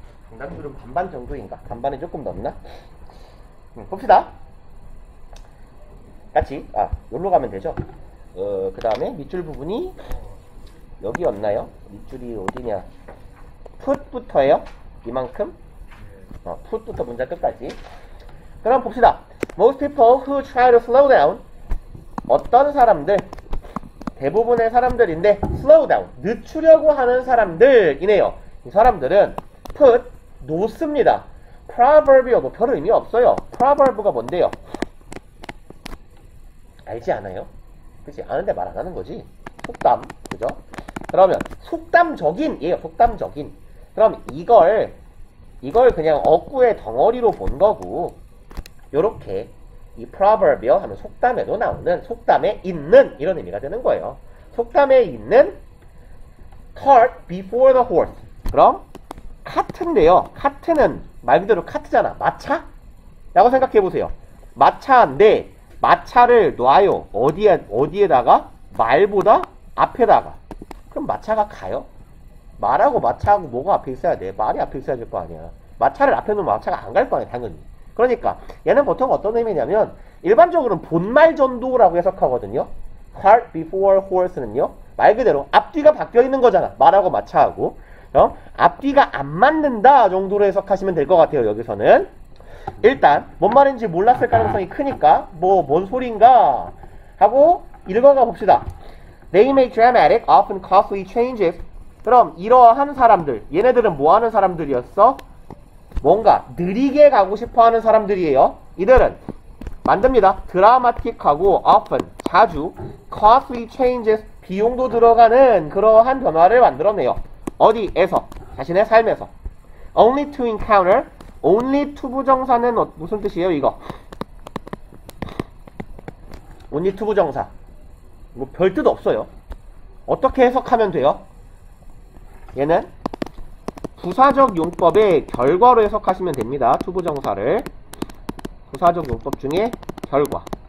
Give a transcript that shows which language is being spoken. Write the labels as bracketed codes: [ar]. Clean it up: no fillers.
[ko] 정답률은 반반 정도인가? 반반에 조금 넘나? 봅시다. 같이 여기로 가면 되죠. 그 다음에 밑줄 부분이 여기였나요? 밑줄이 어디냐? 풋부터예요. 이만큼? put부터 문장 끝까지. 그럼 봅시다. [en] Most people who try to slow down. [ko] 어떤 사람들, 대부분의 사람들인데 [en] slow down, [ko] 늦추려고 하는 사람들이네요. 이 사람들은 put, 놓습니다. proverb이어도 별 의미 없어요. proverb가 뭔데요? 알지 않아요? 그치? 아는데 말 안 하는 거지. 속담, 그죠? 그러면 속담적인, 얘가 속담적인. 그럼 이걸 그냥 어구의 덩어리로 본 거고, 요렇게 이 proverb이요 하면 속담에도 나오는, 속담에 있는 이런 의미가 되는 거예요. 속담에 있는 [en] cart before the horse. [ko] 그럼 카트인데요. 카트는 말 그대로 카트잖아. 마차? 라고 생각해 보세요. 마차인데 마차를 놔요. 어디에다가? 말보다 앞에다가. 그럼 마차가 가요? 말하고 마차하고 뭐가 앞에 있어야 돼? 말이 앞에 있어야 될 거 아니야. 마차를 앞에 놓으면 마차가 안 갈 거 아니야, 당연히. 그러니까 얘는 보통 어떤 의미냐면 일반적으로는 본말 전도라고 해석하거든요. [en] cart before horse는요. [ko] 말 그대로 앞뒤가 바뀌어 있는 거잖아. 말하고 마차하고. 앞뒤가 안 맞는다 정도로 해석하시면 될 것 같아요. 여기서는. 일단 뭔 말인지 몰랐을 가능성이 크니까 뭔 소린가 하고 읽어가 봅시다. [en] They make dramatic, often costly changes. [ko] 그럼 이러한 사람들, 얘네들은 뭐 하는 사람들이었어? 뭔가 느리게 가고 싶어 하는 사람들이에요. 이들은 만듭니다. 드라마틱하고 often, 자주 [en] costly changes, [ko] 비용도 들어가는 그러한 변화를 만들어내요. 어디에서? 자신의 삶에서. [en] Only to encounter, only to [ko] 부정사는 무슨 뜻이에요 이거? only to 부정사 뭐 별 뜻 없어요. 어떻게 해석하면 돼요? 얘는 부사적 용법의 결과로 해석하시면 됩니다. to 부정사를 부사적 용법 중에 결과.